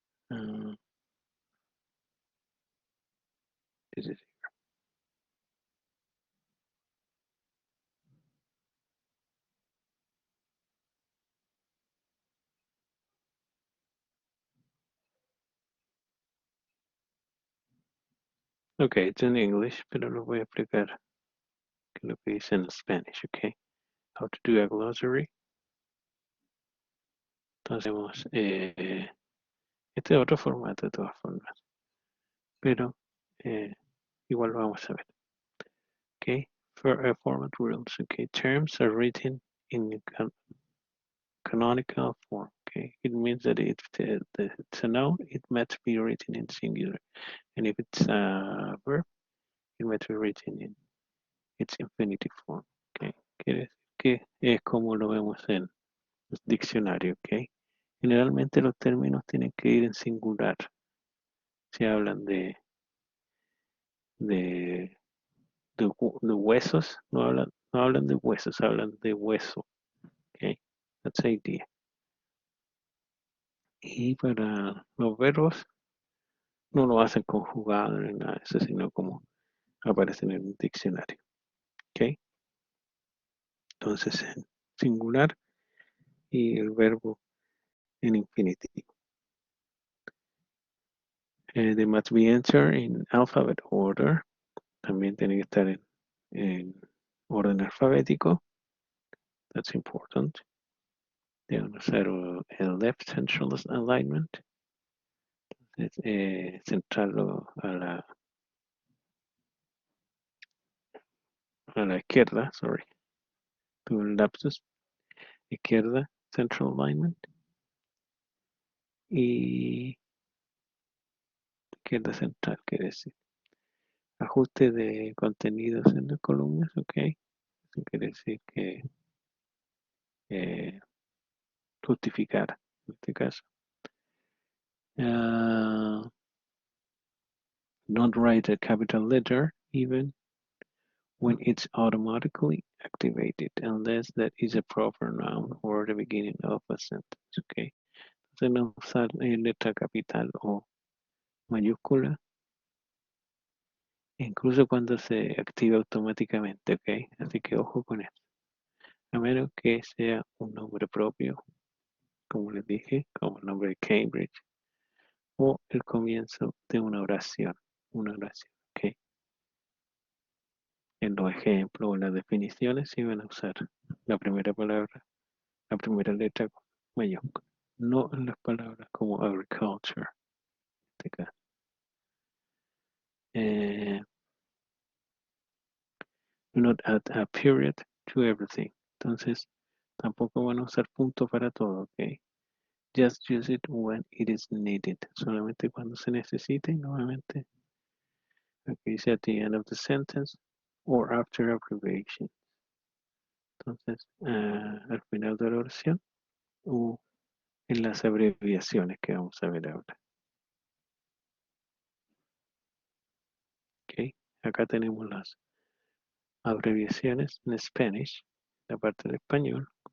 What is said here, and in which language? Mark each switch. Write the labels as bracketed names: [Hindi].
[Spanish] Uh, ok, [English] it's in English, [Spanish] pero lo voy a explicar que lo que dice en Spanish, ok? [English] How to do a glossary. [Spanish] Entonces, este es otro formato de todas formas, pero igual lo vamos a ver. [English] Okay, for format rules. Okay, terms are written in canonical form. Okay, it means that if it's a noun, it must be written in singular, and if it's a verb, it must be written in its infinitive form. [Spanish] Okay, quiere decir que es como lo vemos en el diccionario. Okay, generalmente los términos tienen que ir en singular. Si hablan de, de huesos, no hablan de huesos, hablan de hueso. [English] Okay, that's the idea. [Spanish] Y para los verbos no lo hacen conjugado ni nada de eso, sino como aparecen en el diccionario. ¿Ok? Entonces en singular y el verbo en infinitivo. [English] They must be entered in alphabet order. [Spanish] También tiene que estar en orden alfabético. [English] That's important. [Spanish] Deben usar el left central alignment. Centrarlo a la a la izquierda, sorry, tuve un lapsus, izquierda, central alignment, y izquierda central, quiere decir. Ajuste de contenidos en las columnas, ok. Eso quiere decir que eh, justificar, en este caso. [English] Uh, not write a capital letter even when it's automatically activated, unless that is a proper noun or the beginning of a sentence, ok. [Spanish] Entonces no usar letra capital o mayúscula, incluso cuando se activa automáticamente, ok. Así que ojo con eso. A menos que sea un nombre propio, como les dije, como el nombre de Cambridge, o el comienzo de una oración, ¿ok? En los ejemplos o las definiciones se van a usar la primera palabra, la primera letra con mayúscula, no en las palabras como agriculture, en este caso. [English] Eh, do not add a period to everything. [Spanish] Entonces, tampoco van a usar punto para todo, ¿ok? [English] Just use it when it is needed. [Spanish] Solamente cuando se necesite, nuevamente. Aquí dice [English] at the end of the sentence or after abbreviation. [Spanish] Entonces, al final de la oración o en las abreviaciones que vamos a ver ahora. Ok, acá tenemos las abreviaciones en Spanish, la parte del español.